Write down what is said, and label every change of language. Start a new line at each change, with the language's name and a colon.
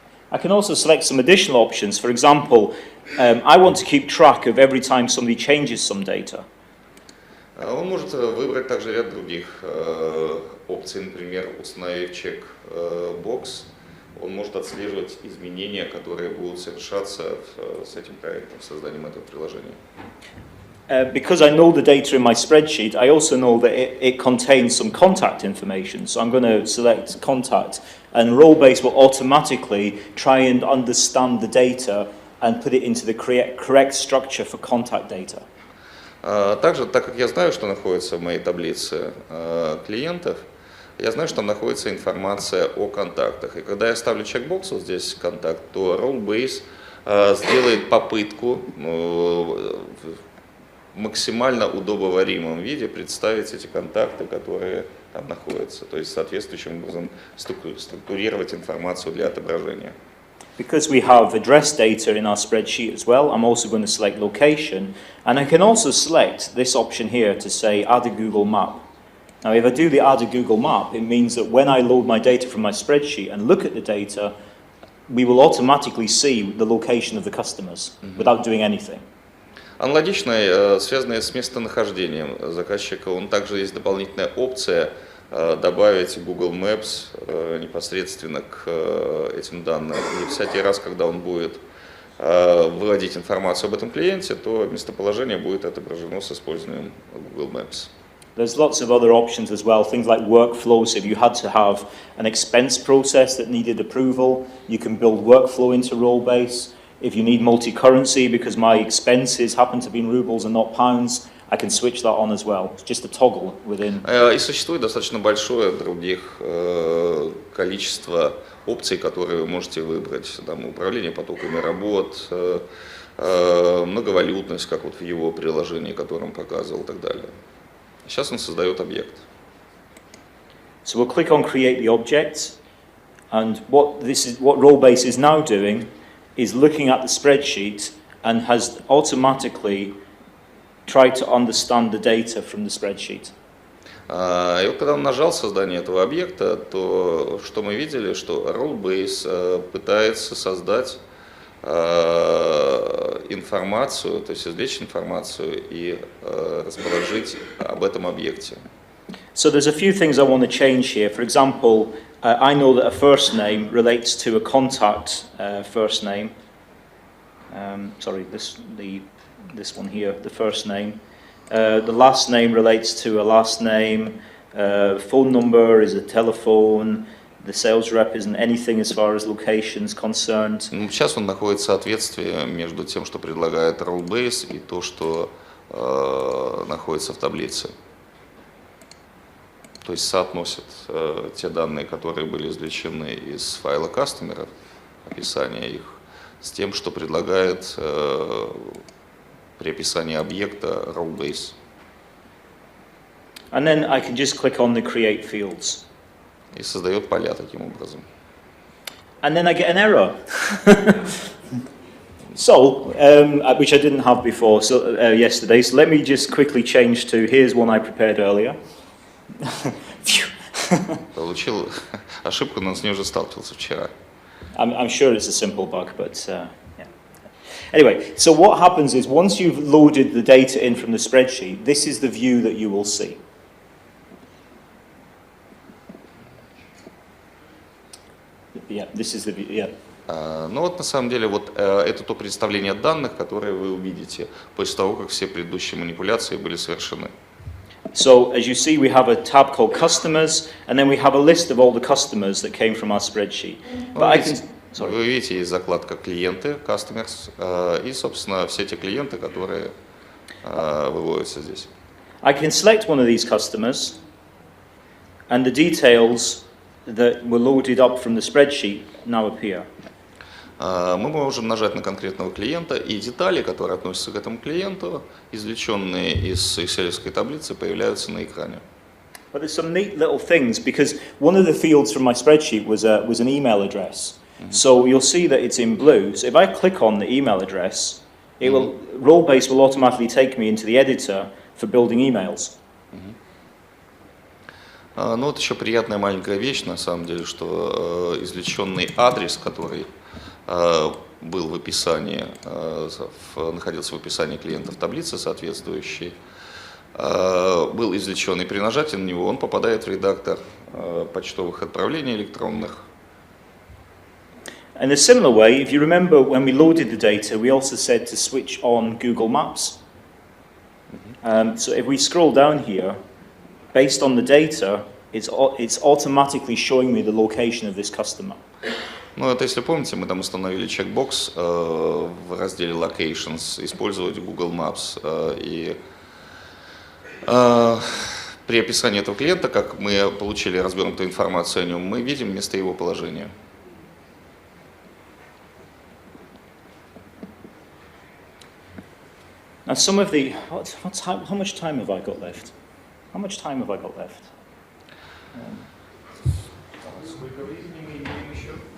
English: I can also select some additional options. For example, I want to keep track of every time somebody changes some data.
Russian: Он может выбрать также ряд других опций, например, установив чек-бокс. Он может отслеживать изменения, которые будут совершаться с этим проектом, созданием этого приложения.
English: Because I know the data in my spreadsheet, I also know that it contains some contact information. So I'm going to select contact, and Rollbase will automatically try and understand the data and put it into the correct structure for contact data.
Russian: Также, так как я знаю, что находится в моей таблице клиентов, я знаю, что там находится информация о контактах. И когда я ставлю чекбокс вот здесь контакт, то Rollbase сделает попытку в максимально удобоваримом виде представить эти контакты, которые там находятся. То есть соответствующим образом структурировать информацию для отображения.
English: Because we have address data in our spreadsheet as well, I'm also going to select location, and I can also select this option here to say add a Google map. Now if I do the add a Google map, it means that when I load my data from my spreadsheet and look at the data, we will automatically see the location of the customers without doing anything.
Russian: Аналогично, связанное с местонахождением заказчика, также есть дополнительная опция добавить Google Maps непосредственно к этим данным. И всякий раз, когда он будет выводить информацию об этом клиенте, то местоположение будет отображено с использованием Google Maps.
English: There's lots of other options as well, things like workflows. If you had to have an expense process that needed approval, you can build workflow into Rollbase. If you need multi-currency because my expenses happen to be in rubles and not pounds, I can switch that on as well. It's just a toggle within.
Russian: И существует достаточно большое других количество опций, которые вы можете выбрать. Там управление потоками работ, многовалютность, как вот в его приложении, которое он показывал, и так далее. Сейчас он создает объект.
English: So we'll click on create the object, and what Rollbase is now doing is looking at the spreadsheet and has automatically tried to understand the data from the spreadsheet.
Russian: И вот когда он нажал создание этого объекта, то что мы видели, что Rollbase пытается создать информацию, то есть извлечь информацию и расположить об этом объекте.
English: So there's a few things I want to change here. For example, I know that a first name relates to a contact first name. Sorry, this one here, the first name. The last name relates to a last name. Phone number is a telephone. The sales rep isn't anything as far as locations concerned.
Russian: Сейчас он находит соответствие между тем, что предлагает Rollbase, и то, что находится в таблице. То есть соотносит те данные, которые были извлечены из файла кастомера, описание их, с тем, что предлагает при описании объекта Rollbase.
English: And then I can just click on the create fields.
Russian: И создает поля таким образом.
English: And then I get an error. So, which I didn't have before yesterday. So let me just quickly change to, here's one I prepared earlier.
Russian: Получил ошибку, но с ней уже сталкивался вчера.
English: I'm sure it's a simple bug, but yeah. Anyway, so what happens is once you've loaded the data in from the spreadsheet, this is the view that you will see. Yeah, this is the view, yeah.
Russian: Ну вот на самом деле вот это то представление данных, которое вы увидите после того, как все предыдущие манипуляции были совершены.
English: So as you see, we have a tab called customers, and then we have a list of all the customers that came from our spreadsheet.
Russian: Вы видите, есть закладка клиенты, customers, и, собственно, все те клиенты, которые выводятся здесь.
English: I can select one of these customers, and the details that were loaded up from the spreadsheet now appear.
Russian: Мы можем нажать на конкретного клиента, и детали, которые относятся к этому клиенту, извлеченные из Excel-овской таблицы, появляются на экране.
English: But there's some neat little things, because one of the fields from my spreadsheet was an email address. So you'll see that it's in blue. So if I click on the email address, Rollbase will automatically take me into the editor for building emails.
Russian: Ну вот еще приятная маленькая вещь, на самом деле, что извлеченный адрес, который был в описании, находился в описании клиента в таблице соответствующей, был извлечен, и при нажатии на него он попадает в редактор почтовых отправлений электронных.
English: In a similar way, if you remember when we loaded the data, we also said to switch on Google Maps. So if we scroll down here, based on the data, it's automatically showing me the location of this customer.
Russian: Ну, это если помните, мы там установили чекбокс в разделе Locations, использовать Google Maps. И при описании этого клиента, как мы получили развернутую информацию о нем, мы видим место его положения.
English: Now, some of the how much time have I got left? How much time have I got left?
Russian: Сколько времени мы имеем еще?